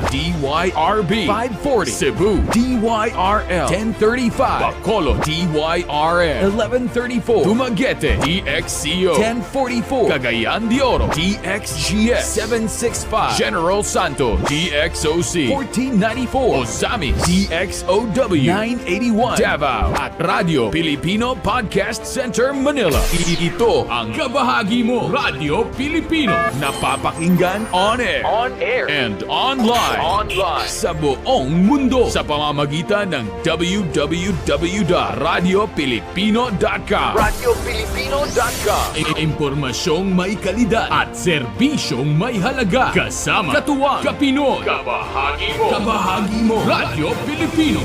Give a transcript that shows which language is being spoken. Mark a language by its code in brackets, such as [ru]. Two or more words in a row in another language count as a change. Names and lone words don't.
[tl] DYRB 540 Cebu DYRL 1035 Bacolod DYRN 1134 Dumaguete DXCO 1044 Cagayan de Oro DXGS 765 General Santos DXOC 1494 Ozamis DXOW 981 Davao at Radio Filipino Podcast Center Manila. Ito ang kabahagi mo Radio Filipino, napapakinggan [en] on air and online [tl] sa buong mundo sa pamamagitan ng www.radiofilipino.com. Impormasyong may kalidad at serbisyong may halaga, kasama katuwang kapinoy. Kabahagi mo Radio Filipino.